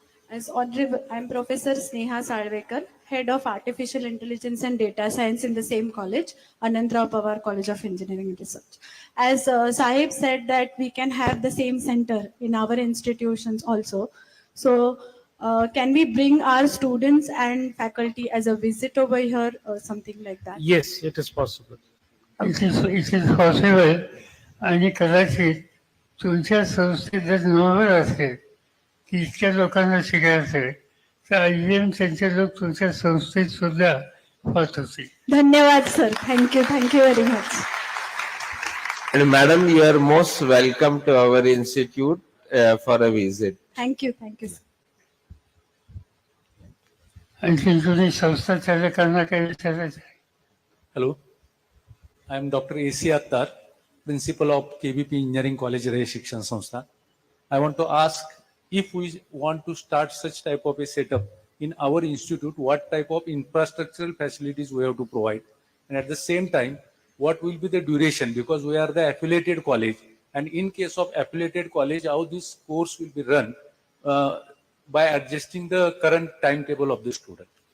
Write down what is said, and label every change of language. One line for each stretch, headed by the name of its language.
English: As Honorable, I'm Professor Sneha Salvekar, Head of Artificial Intelligence and Data Science in the same college, Anantrao Pawar College of Engineering and Research. As Sahib said that we can have the same center in our institutions also. So can we bring our students and faculty as a visit over here or something like that? Yes, it is possible. It is possible
Marathi: आणि कदाचित तुमच्या संस्थेत जर novel असेल की इतक्या लोकांना शिकायचं आहे तर IBM त्यांचे लोक तुमच्या संस्थेत सुद्धा होत होते. धन्यवाद sir.
English: Thank you very much. And madam, you are most welcome to our institute for a visit. Thank you sir.
Marathi: आणखी तुम्ही संस्था चालकांना काही विचारायचं आहे?
English: Hello, I am Dr. A.C. Attar, Principal of KVP Engineering College, Ray Shikshan Sanstha. I want to ask if we want to start such type of a setup in our institute, what type of infrastructural facilities we have to provide, and at the same time, what will be the duration, because we are the affiliated college, and in case of affiliated college, how this course will be run by adjusting the current timetable of the student.